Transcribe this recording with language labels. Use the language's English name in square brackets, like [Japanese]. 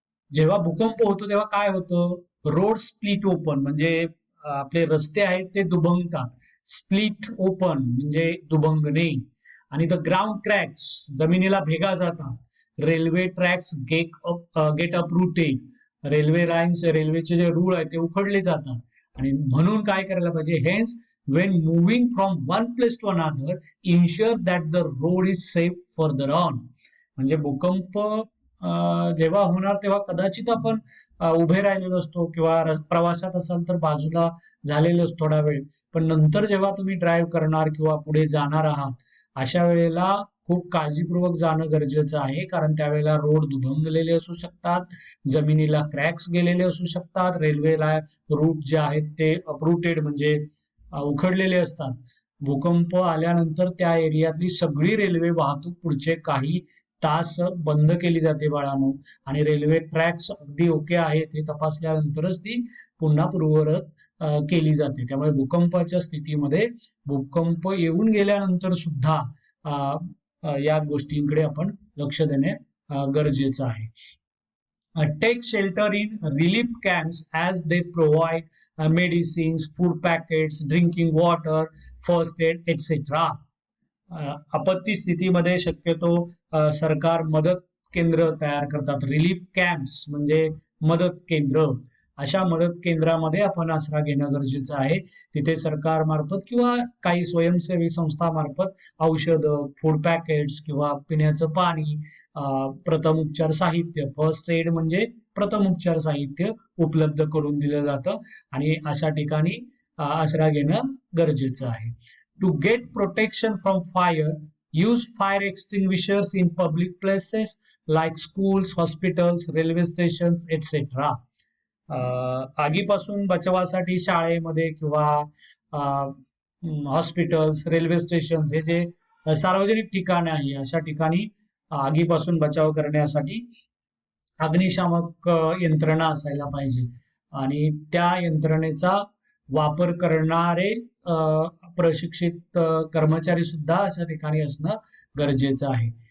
[Marathi] जेव्हा भूकंप होतो तेव्हा काय होतं, [English] road split open [Marathi] म्हणजे आपले रस्ते आहेत ते दुभंगतात. स्प्लिट ओपन म्हणजे दुभंगणे. आणि [English] the ground cracks [Marathi] जमिनीला भेगा जातात. [English] railway tracks get uprooted, [Marathi] railway lines रेल्वेचे जे रूळ आहेत ते उखडले जातात. आणि म्हणून काय करायला पाहिजे, [English] Hence when moving from one place to another ensure that the road is safe further on. [Marathi] म्हणजे भूकंप जेव्हा होणार तेव्हा कदाचित आपण उभे राहिलेलो असतो किंवा प्रवासात असाल तर बाजूला झालेलो असतो थोडा वेळ, पण नंतर जेव्हा तुम्ही ड्राईव्ह करणार किंवा पुढे जाणार आहात अशा वेळेला खूप काळजीपूर्वक जाणं गरजेचं आहे. कारण त्यावेळेला रोड दुभंगलेले असू शकतात, जमिनीला क्रॅक्स गेलेले असू शकतात, रेल्वेला रूट जे आहेत ते अपरूटेड म्हणजे उखडलेले असतात. भूकंप आल्यानंतर त्या एरियातली सगळी रेल्वे वाहतूक पुढचे काही तास बंद केली जाते बाळांनो. आणि रेल्वे ट्रॅक्स अगदी ओके आहेत हे तपासल्यानंतरच ती पुन्हा पूर्ववत केली जाते. त्यामुळे भूकंपाच्या स्थितीमध्ये भूकंप येऊन गेल्यानंतर सुद्धा या गोष्टींकडे आपण लक्ष देणे गरजेचं आहे. [English] Take shelter in relief camps as they provide medicines, food packets, drinking water, first aid, etc. [Marathi] आपत्ती स्थितीमध्ये शक्यतो सरकार मदत केंद्र तयार करतात. रिलीफ कॅम्प्स म्हणजे मदत केंद्र. अशा मदत केंद्रामध्ये आपण आसरा घेणं गरजेचं आहे. तिथे सरकारमार्फत किंवा काही स्वयंसेवी संस्थामार्फत औषधं, फूड पॅकेट्स किंवा पिण्याचं पाणी, प्रथमोपचार साहित्य, फर्स्ट एड म्हणजे प्रथमोपचार साहित्य उपलब्ध करून दिलं जातं आणि अशा ठिकाणी आसरा घेणं गरजेचं आहे. [English] To get protection from fire, use fire extinguishers in public places like schools, hospitals, railway stations, etc. [Marathi] आगीपासून बचावासाठी शाळेमध्ये किंवा हॉस्पिटल्स, रेल्वे स्टेशन हे जे सार्वजनिक ठिकाण आहे अशा ठिकाणी आगीपासून बचाव करण्यासाठी अग्निशामक यंत्रणा असायला पाहिजे आणि त्या यंत्रणेचा वापर करणारे प्रशिक्षित कर्मचारी सुद्धा अशा ठिकाणी असणं गरजेचं आहे.